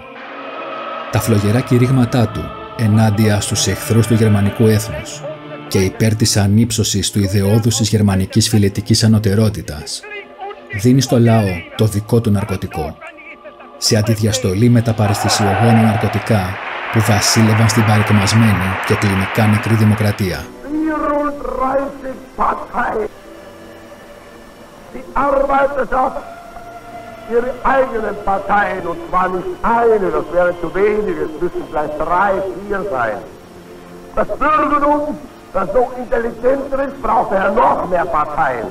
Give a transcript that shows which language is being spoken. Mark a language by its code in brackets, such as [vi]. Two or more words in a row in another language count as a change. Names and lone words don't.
[el] Τα φλογερά κηρύγματά του ενάντια στους εχθρούς του γερμανικού έθνους και υπέρ της ανύψωσης του ιδεώδους της γερμανικής φιλετικής ανωτερότητας, δίνει στο λαό το δικό του ναρκωτικό, σε αντιδιαστολή με τα παραισθησιογόνα ναρκωτικά που βασίλευαν στην παρεκμασμένη και κλινικά νεκρή δημοκρατία. [de] Ihre eigenen Parteien, und zwar nicht eine, das wäre zu wenig, es müssen gleich 3, 4 sein. Das Bürgertum, das noch intelligenter ist, braucht daher noch mehr Parteien.